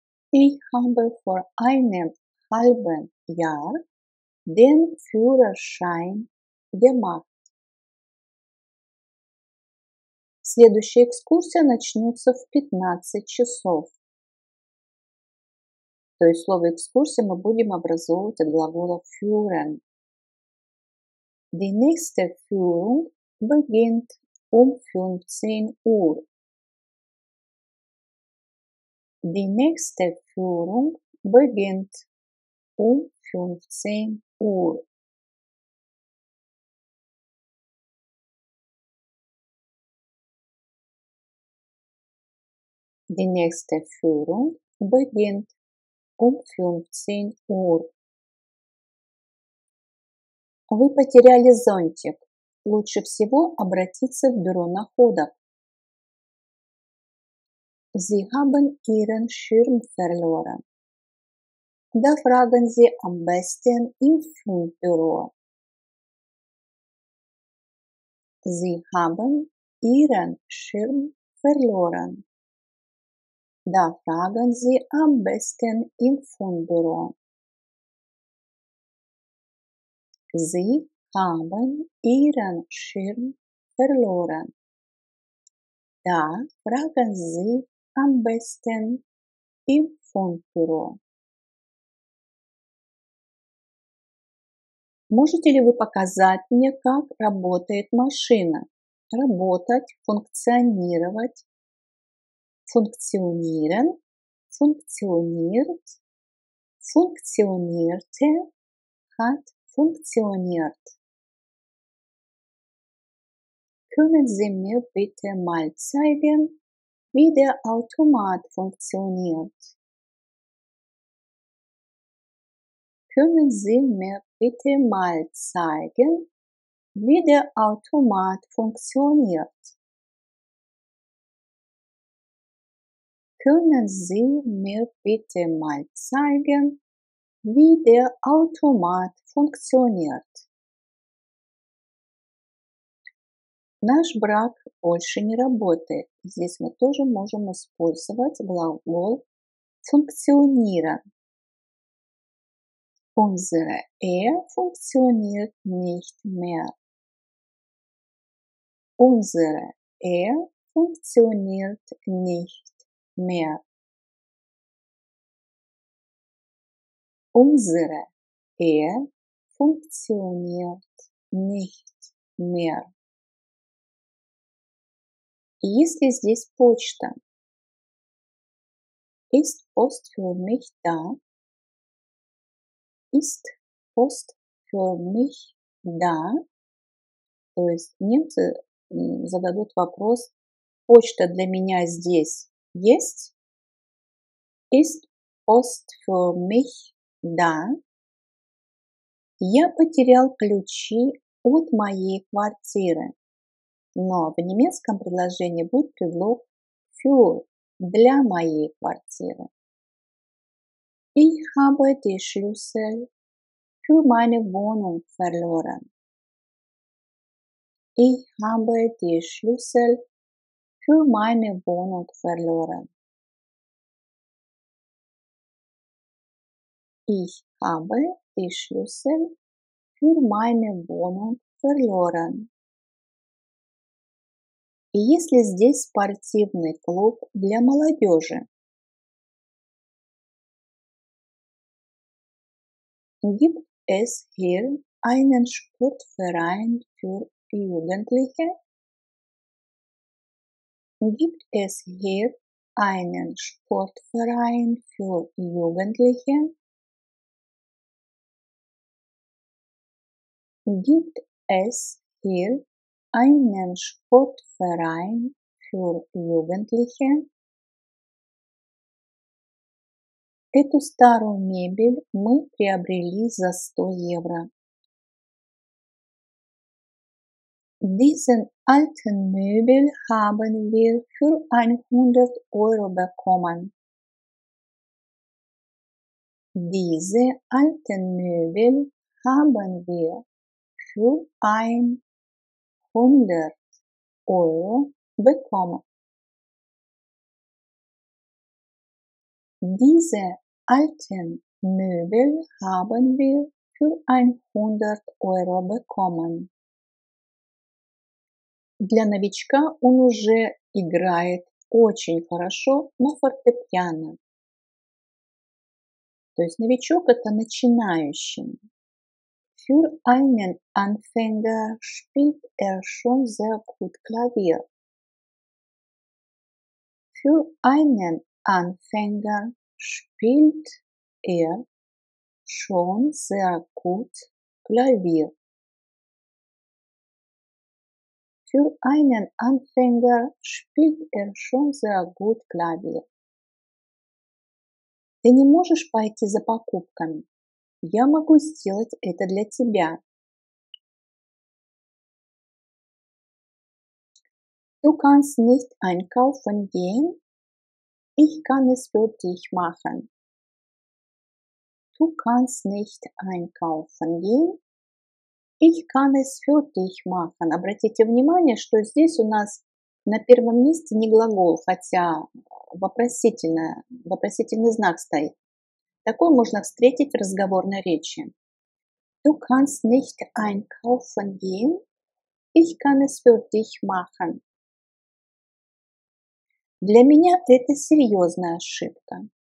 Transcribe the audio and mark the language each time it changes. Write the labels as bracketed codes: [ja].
[de] Ich habe vor einem halben Jahr den Führerschein gemacht. [ru] Следующая экскурсия начнется в 15 часов. То есть слово экскурсия мы будем образовывать от глагола führen. [de] Die nächste Führung beginnt um 15 Uhr. Die nächste Führung beginnt um 15 Uhr. Die nächste Führung beginnt um 15 Uhr. [ru] Вы потеряли зонтик. Лучше всего обратиться в бюро находок. [de] Sie haben Ihren Schirm verloren. Da fragen Sie am besten im Fundbüro. Sie haben Ihren Schirm verloren. Da fragen Sie am besten im Fundbüro. Sie haben Ihren Schirm verloren. Da fragen Sie am besten im Fundbüro. [ru] Можете ли вы показать мне, как работает машина? Работать, функционировать, [de] funktionieren, funktioniert, funktionierte, hat funktioniert. Können Sie mir bitte mal zeigen, wie der Automat funktioniert? Können Sie mir bitte mal zeigen, wie der Automat funktioniert? Können Sie mir bitte mal zeigen, wie der Automat funktioniert? [ru] Наш брак больше не работает. Здесь мы тоже можем использовать глагол funktionieren. [de] Unsere Ehe funktioniert nicht mehr. Unsere Ehe funktioniert nicht mehr. Unsere Ehe funktioniert nicht mehr. [ru] Есть ли здесь почта? [de] Ist Post für mich da? Ist Post für mich da? [ru] То есть немцы зададут вопрос: почта для меня здесь есть? [de] Ist Post für mich da? [ru] Я потерял ключи от моей квартиры. Но в немецком предложении будет предлог für, для моей квартиры. [de] Ich habe die Schlüssel für meine Wohnung verloren. Ich habe die Schlüssel für meine Wohnung verloren. Ich habe die Schlüssel für meine Wohnung verloren. [ru] И есть ли здесь спортивный клуб для молодежи? [de] Gibt es hier einen Sportverein für Jugendliche? Gibt es hier einen Sportverein für Jugendliche? Gibt es hier einen Sportverein für Jugendliche? [ru] Эту старую мебель мы приобрели за 100 евро. [de] Diesen alten Möbel haben wir für 100 € bekommen. Diese alten Möbel haben wir für 100 € bekommen. Diese alten Möbel haben wir für 100 € bekommen. [ru] Для новичка он уже играет очень хорошо на фортепиано. То есть новичок это начинающий. [de] Für einen Anfänger spielt schon sehr gut Klavier. Für einen Anfänger spielt schon sehr gut Klavier. Für einen Anfänger spielt schon sehr gut Klavier. [ru] Ты не можешь пойти за покупками. Я могу сделать это для тебя. [de] Du kannst nicht einkaufen gehen. Ich kann es für dich machen. Du kannst nicht einkaufen gehen. Ich kann es für dich machen. [ru] Обратите внимание, что здесь у нас на первом месте не глагол, хотя вопросительный знак стоит. Такое можно встретить в разговорной речи. [de] Du kannst nicht einkaufen gehen. Ich kann es für dich machen. [ru] Для меня это серьезная ошибка.